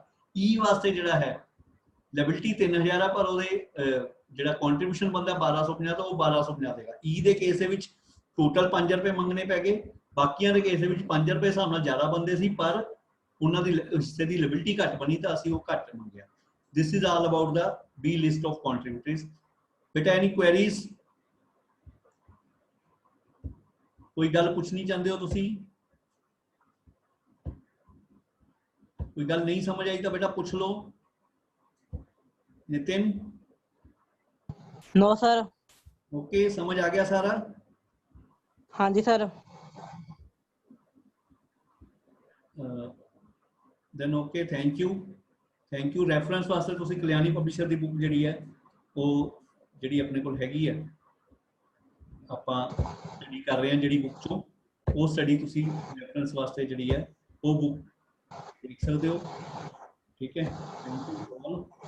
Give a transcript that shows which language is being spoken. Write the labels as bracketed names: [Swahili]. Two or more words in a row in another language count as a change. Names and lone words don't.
[Punjabi] E ਵਾਸਤੇ ਜਿਹੜਾ ਹੈ ਲਿਬਿਲਿਟੀ 3000 ਹੈ, ਪਰ ਉਹਦੇ ਜਿਹੜਾ ਕੰਟਰੀਬਿਊਸ਼ਨ ਬੰਦਾ 1250 ਤਾਂ ਉਹ 1250 ਦੇਗਾ। E ਦੇ ਕੇਸ ਦੇ ਵਿੱਚ ਟੋਟਲ 5 ਰੁਪਏ ਮੰਗਣੇ ਪੈ ਗਏ, ਬਾਕੀਆਂ ਦੇ ਕੇਸ ਦੇ ਵਿੱਚ 5 ਰੁਪਏ ਹਿਸਾਬ ਨਾਲ ਜ਼ਿਆਦਾ ਬੰਦੇ ਸੀ, ਪਰ ਉਹਨਾਂ ਦੀ ਹਿੱਸੇ ਦੀ ਲਿਬਿਲਿਟੀ ਘੱਟ ਬਣੀ ਤਾਂ ਅਸੀਂ ਉਹ ਘੱਟ ਮੰਗਿਆ। [English] This is all about the B list of contributors. बेटा any queries? [Punjabi] ਕੋਈ ਗੱਲ ਪੁੱਛਣੀ ਚਾਹਤੇ ਹੋ ਤੁਸੀਂ? [Hindi] कोई गल नहीं समझ आई तो बेटा पूछ लो। नितिन? [English] No sir. [Hindi] ओके, समझ आ गया सारा? हाँ जी सर। [English] then okay, thank you। Thank you. [Punjabi] ਰੈਫਰੈਂਸ ਵਾਸਤੇ ਤੁਸੀਂ ਕਲਿਆਣੀ ਪਬਲਿਸ਼ਰ ਦੀ ਬੁੱਕ ਜਿਹੜੀ ਹੈ ਵੋ ਜਿਹੜੀ ਅਪਣੇ ਕੋਲ ਹੈਗੀ ਹੈ, ਆਪਾਂ ਸਟੱਡੀ ਕਰ ਰਹੇ ਹੈਂ ਜਿਹੜੀ ਬੁੱਕ 'ਚੋਂ, ਵੋ ਸਟੱਡੀ ਤੁਸੀਂ ਰੈਫਰੈਂਸ ਵਾਸਤੇ ਜਿਹੜੀ ਹੈ ਵੋ ਬੁੱਕ ਦੇਖ ਸਕਦੇ ਹੋ, ਠੀਕ ਹੈ। [English] Thank you all.